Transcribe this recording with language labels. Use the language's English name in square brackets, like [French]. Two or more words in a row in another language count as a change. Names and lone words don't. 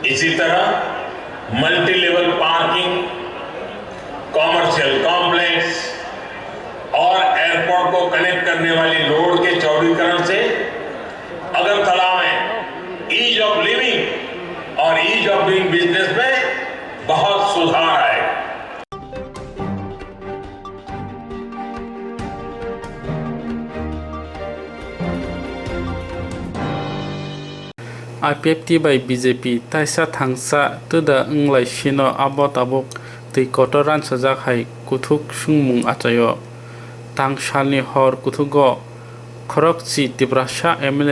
[Hindi] इसी तरह [English] multi level parking, commercial complex [Hindi] और एयरपोर्ट को कनेक्ट करने वाली रोड के चौड़ीकरण से अगरतला में [English] ease of living [Hindi] और [English] ease of doing business [Hindi] में बहुत सुधार आएगा। [Kok Borok] IPFT by BJP taisa thangsa tuda unglai sino abo tabuk tui kotor ran sajak hai kuthuk sungmung achayo tangsalni hor kuthugo khorokchi Tiprasha MLA